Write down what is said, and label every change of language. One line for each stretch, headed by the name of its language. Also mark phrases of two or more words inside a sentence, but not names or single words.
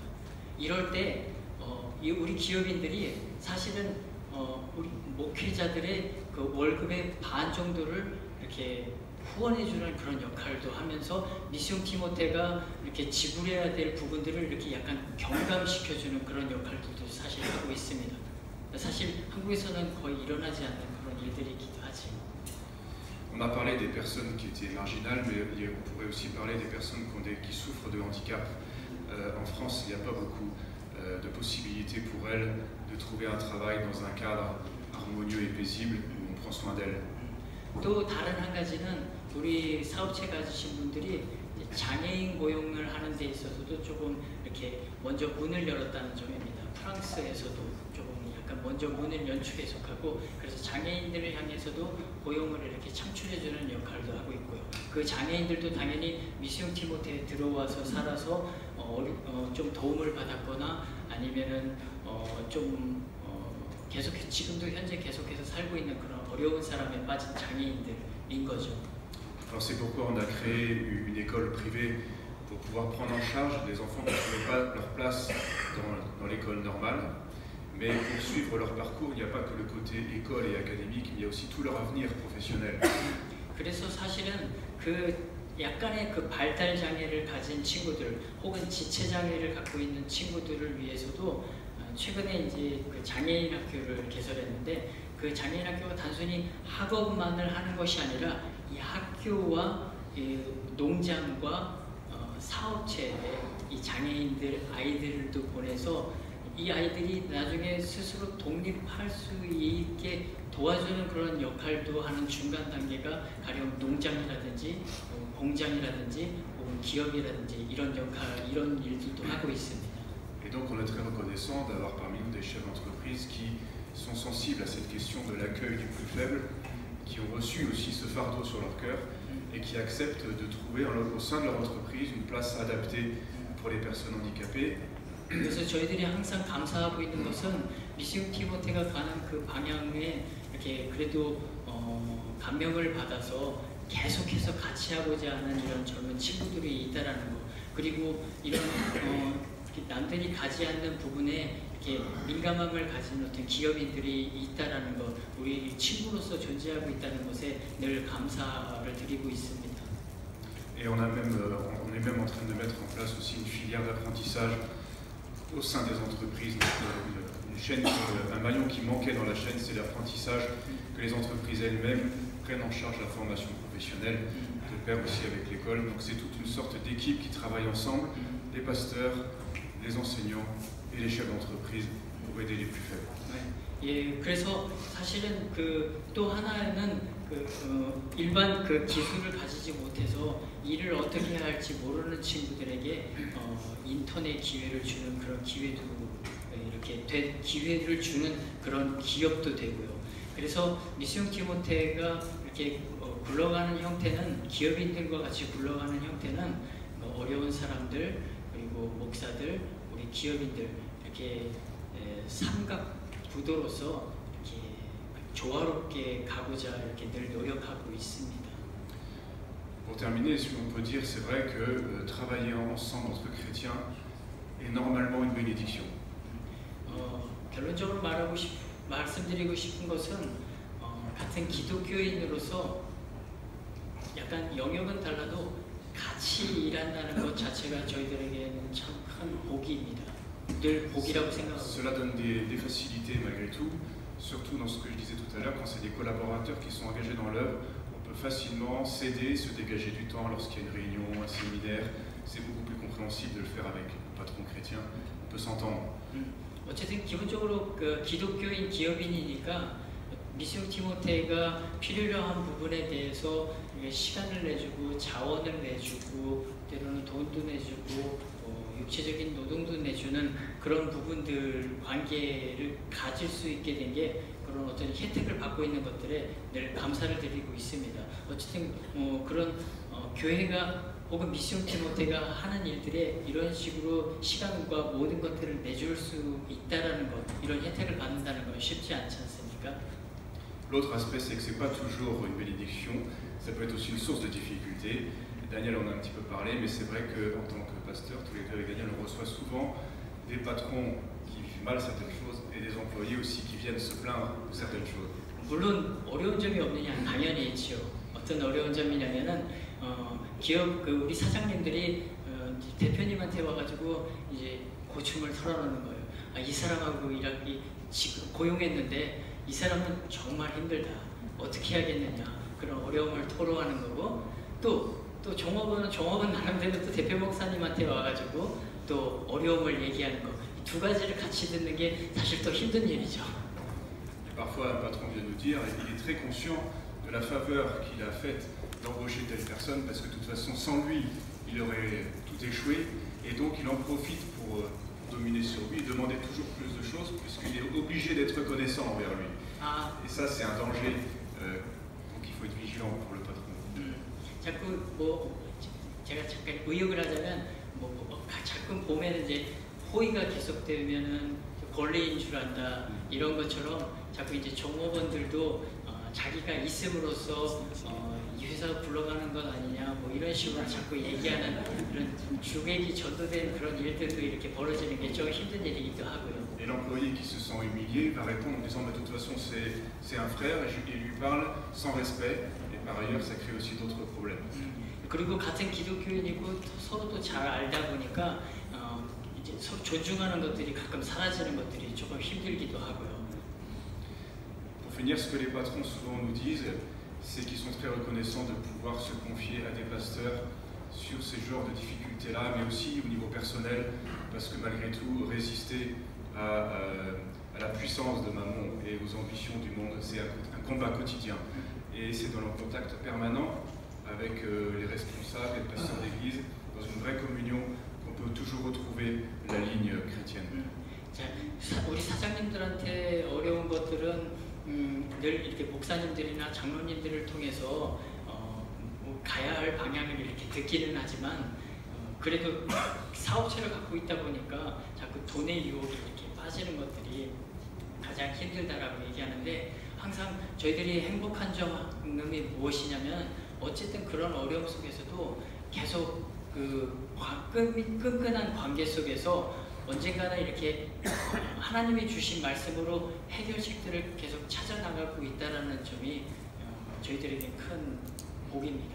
Korean: 이럴 때 우리 기업인들이 사실은 우리 목회자들의 그 월급의 반 정도를 이렇게 후원해주는 그런 역할도 하면서 미스용 티모테가 이렇게 지불해야 될 부분들을 이렇게 약간 경감시켜주는 그런 역할들도 사실 하고 있습니다. 사실 한국에서는 거의 일어나지 않는 그런 일들이기도 하지.
French: On a parlé des personnes qui étaient marginales, mais on pourrait aussi parler des personnes qui souffrent de handicap. En France, il n'y a pas beaucoup de possibilités pour elles de trouver un travail dans un cadre harmonieux et paisible où on prend soin d'elles.
Korean: 또 다른 한 가지는 우리 사업체 가지신 분들이 장애인 고용을 하는 데 있어서도 조금 이렇게 먼저 문을 열었다는 점입니다. 프랑스에서도 조금 약간 먼저 문을 연축해서 하고, 그래서 장애인들을 향해서도 고용을 이렇게 창출해주는 역할도 하고 있고요. 그 장애인들도 당연히 미스용 티모테에 들어와서 살아서 좀 도움을 받았거나 아니면은 계속해서 지금도 현재 계속해서 살고 있는 그런 어려운 사람에 빠진 장애인들인 거죠.
French: Alors c'est pourquoi on a créé une école privée pour pouvoir prendre en charge des enfants qui ne trouvaient pas leur place dans l'école normale. Mais pour suivre leur parcours, il n'y a pas que le côté école et académique, il y a aussi tout leur avenir professionnel.
Korean: 그래서 사실은 약간의 발달 장애를 가진 친구들 혹은 지체 장애를 갖고 있는 친구들을 위해서도 최근에 이제 장애인 학교를 개설했는데, 그 장애인 학교가 단순히 학업만을 하는 것이 아니라 이 학교와 이 농장과 사업체에 이 장애인들 아이들도 보내서 이 아이들이 나중에 스스로 독립할 수 있게 도와주는 그런 역할도 하는 중간 단계가 가령 농장이라든지 공장이라든지 혹은 기업이라든지 이런 일들도 하고 있습니다.
French: Et donc on est très reconnaissant d'avoir parmi nous des chefs d'entreprise qui sont sensibles à cette question de l'accueil du plus faible, qui ont reçu aussi ce fardeau sur leur cœur et qui acceptent de trouver au sein de leur entreprise une place adaptée pour les personnes handicapées.
Korean: 그래서 저희들이 항상 감사하고 있는 것은 미스용 티모테가 가는 그 방향에 이렇게 그래도 감명을 받아서 계속해서 같이 하고자 하는 이런 젊은 친구들이 있다라는 거, 그리고 이런 남들이 가지 않는 부분에 이렇게 민감함을 가진 어떤 기업인들이 있다라는 것, 우리 친구로서 존재하고 있다는 것에 늘 감사를 드리고 있습니다.
French: Et on est même en train de mettre en place aussi une filière d'apprentissage au sein des entreprises. Donc, une chaîne, un maillon qui manquait dans la chaîne, c'est l'apprentissage, que les entreprises elles-mêmes prennent en charge la formation professionnelle, de pair aussi avec l'école. Donc c'est toute une sorte d'équipe qui travaille ensemble, les pasteurs, les enseignants et les chefs d'entreprise pour aider les plus faibles.
Korean: 예, 그래서 사실은 또 하나는 일반 기술을 가지지 못해서 일을 어떻게 해야 할지 모르는 친구들에게 인턴의 기회를 주는 그런 기회도 이렇게 기회를 주는 그런 기업도 되고요. 그래서 미스용 티모테가 이렇게 굴러가는 형태는 기업인들과 같이 굴러가는 형태는 어려운 사람들 그리고 목사들 우리 기업인들 이렇게 삼각 구도로서 이렇게 조화롭게 가고자 이렇게 늘 노력하고 있습니다.
French: Pour terminer, si on peut dire, c'est vrai que travailler ensemble entre chrétiens est normalement une bénédiction.
Korean: 결론적으로 말씀드리고 싶은 것은 같은 기독교인으로서 약간 영역은 달라도 같이 일한다는 것 자체가 저희들에게는 참 큰 복입니다. 늘 복이라고 생각합니다.
French: Cela donne des facilités malgré tout, surtout dans ce que je disais tout à l'heure, quand c'est des collaborateurs qui sont engagés dans l'œuvre, on peut facilement s'aider, se dégager du temps lorsqu'il y a une réunion, un séminaire. C'est beaucoup plus compréhensible de le faire avec un patron chrétien. On peut s'entendre.
Korean: 어쨌든 기본적으로 기독교인 기업인이니까 미스용 티모테가 필요로 한 부분에 대해서 시간을 내주고 자원을 내주고 때로는 돈도 내주고 육체적인 노동도 내주는 그런 부분들 관계를 가질 수 있게 된 게 그런 어떤 혜택을 받고 있는 것들에 늘 감사를 드리고 있습니다. 어쨌든 그런 교회가 혹은 미스용 티모테가 하는 일들에 이런 식으로 시간과 모든 것들을 내줄 수 있다라는 것, 이런 혜택을 받는다는 건 쉽지 않지 않습니까?
French: L'autre aspect, c'est que c'est pas toujours une bénédiction, ça peut être aussi une source de difficulté. Daniel en a un petit peu parlé, mais c'est vrai qu'en tant que pasteur, tous les deux avec Daniel, on reçoit souvent des patrons qui vivent mal certaines choses et des employés aussi qui viennent se plaindre de certaines choses.
Korean: 물론 어려운 점이 없느냐, 당연히 있죠. 어떤 어려운 점이냐면은 기업 우리 사장님들이 대표님한테 와가지고 이제 고충을 털어놓는 거예요. 이 사람하고 일하기 지금 고용했는데 이 사람은 정말 힘들다. 어떻게 해야겠느냐. 그런 어려움을 토로하는 거고 또 종업은 나름대로 또 대표 목사님한테 와가지고 또 어려움을 얘기하는 거. 이 두 가지를 같이 듣는 게 사실 더 힘든 일이죠.
French: Parfois, un patron vient nous dire, il est très conscient de la faveur qu'il a faite d'embaucher telle personne, parce que de toute façon, sans lui, il aurait tout échoué, et donc il en profite pour dominer sur lui, et demander toujours plus de choses, puisqu'il est obligé d'être reconnaissant envers lui. Et ça, c'est un danger, donc il faut être vigilant pour le patron.
Korean: 자꾸 제가 잠깐 의역을 하자면 자꾸 보면 이제 호의가 계속되면은 권리인 줄 안다 이런 것처럼 자꾸 이제 종업원들도 자기가 있음으로써 이 회사 굴러가는 것 아니냐 뭐 이런 식으로 자꾸 얘기하는 그런 주객이 전도된 그런 일들도 이렇게 벌어지는 게 좀 힘든 일이기도 하고요.
French: Et l'employé qui se sent humilié va répondre en disant de toute façon c'est un frère et il lui parle sans respect et par ailleurs ça crée aussi d'autres problèmes.
Korean: 그리고 같은 기독교인이고 서로도 잘 알다 보니까 이제 서로 존중하는 것들이 가끔 사라지는 것들이 조금 힘들기도 하고요.
French: Pour finir, ce que les patrons souvent nous disent, c'est qu'ils sont très reconnaissants de pouvoir se confier à des pasteurs sur ces genres de difficultés-là, mais aussi au niveau personnel, parce que malgré tout, résister à la puissance de Mammon et aux ambitions du monde, c'est un combat quotidien. Et c'est dans le contact permanent avec les responsables, les pasteurs d'église, dans une vraie communion, qu'on peut toujours retrouver la ligne chrétienne.
Korean: 자, 우리 사장님들한테 어려운 것들은 늘 이렇게 목사님들이나 장로님들을 통해서 뭐 가야 할 방향을 이렇게 듣기는 하지만 그래도 사업체를 갖고 있다 보니까 자꾸 돈의 유혹이 이렇게 빠지는 것들이 가장 힘들다라고 얘기하는데 항상 저희들이 행복한 점이 무엇이냐면 어쨌든 그런 어려움 속에서도 계속 그 끈끈한 관계 속에서 언젠가는 이렇게 하나님이 주신 말씀으로 해결책들을 계속 찾아나가고 있다는 점이 저희들에게 큰 복입니다.